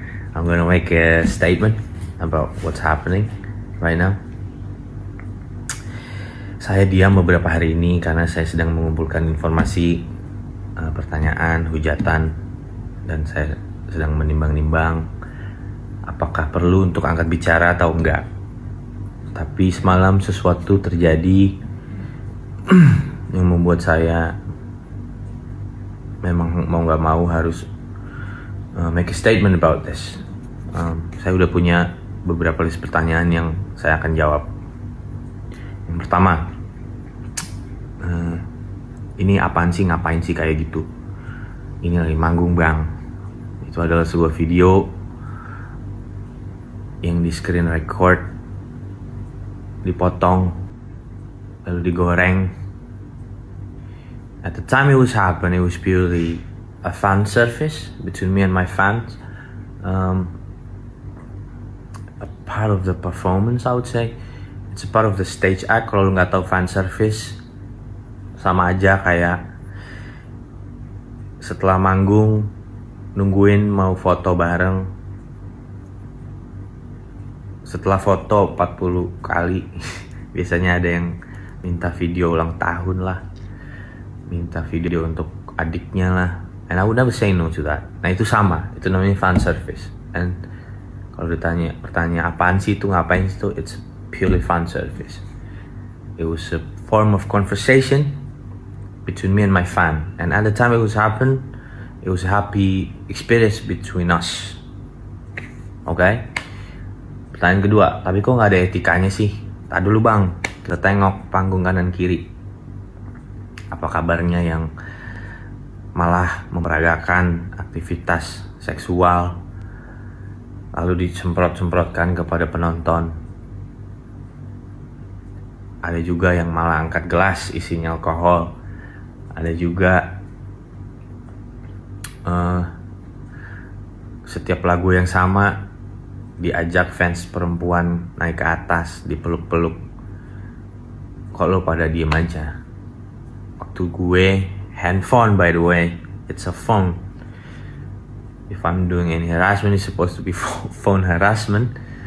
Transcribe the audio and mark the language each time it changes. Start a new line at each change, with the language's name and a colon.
English: I'm gonna make a statement about what's happening right now.
Indonesian: Saya diam beberapa hari ini karena saya sedang mengumpulkan informasi, pertanyaan, hujatan, dan saya sedang menimbang-nimbang apakah perlu untuk angkat bicara atau enggak. Tapi semalam sesuatu terjadi yang membuat saya memang mau gak mau harus
English: make a statement about this.
Indonesian: Saya udah punya beberapa list pertanyaan yang saya akan jawab. Yang pertama, ini apaan sih, ngapain sih kayak gitu? Ini lagi manggung bang. Itu adalah sebuah video yang di screen record, dipotong, lalu digoreng.
English: At the time it was happening, it was purely a fan service between me and my fans. A part of the performance, I would say. It's a part of the stage act.
Indonesian: Kalau lu nggak tahu fan service, sama aja kayak setelah manggung nungguin mau foto bareng. Setelah foto 40 kali biasanya ada yang minta video ulang tahun lah, minta video untuk adiknya lah,
English: and I would never say no to that.
Indonesian: Nah itu sama, itu namanya fan service. And kalau ditanya pertanyaan apaan sih itu, ngapain sih itu,
English: it's purely fan service. It was a form of conversation between me and my fan, and at the time it was a happy experience between us. Okay?
Indonesian: Pertanyaan kedua, tapi kok nggak ada etikanya sih? Tak dulu bang, kita tengok panggung kanan kiri. Apa kabarnya yang malah memperagakan aktivitas seksual, lalu disemprot-semprotkan kepada penonton. Ada juga yang malah angkat gelas isinya alkohol. Ada juga setiap lagu yang sama diajak fans perempuan naik ke atas, dipeluk-peluk. Kok lo pada diem aja? Waktu gue handphone,
English: by the way, it's a phone. If I'm doing any harassment, it's supposed to be phone harassment.